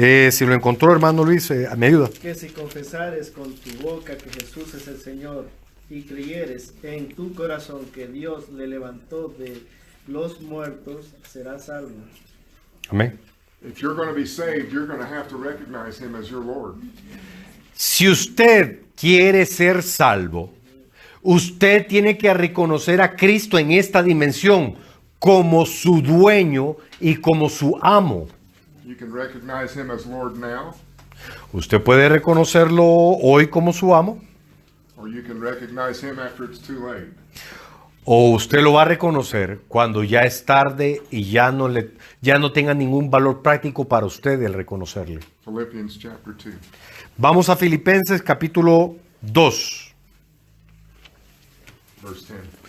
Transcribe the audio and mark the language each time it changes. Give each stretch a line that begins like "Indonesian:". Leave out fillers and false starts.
Spanish: Si lo encontró, hermano Luis, me ayuda. Que si confesares con tu boca que Jesús es el Señor y creyeres en tu corazón que Dios le levantó de los muertos, serás salvo. Amén.
English: If you're going to be saved, you're going to have to recognize him as your Lord.
Spanish: Si usted quiere ser salvo, usted tiene que reconocer a Cristo en esta dimensión como su dueño y como su amo.
English: You can recognize him as Lord now.
Spanish: Usted puede reconocerlo hoy como su amo,
English: or you can recognize him after it's too late.
Spanish: o usted lo va a reconocer cuando ya es tarde y ya no tenga ningún valor práctico para usted el reconocerle.
English: Philippians chapter 2.
Spanish: Vamos a Filipenses capítulo 2,
English: Verse 10.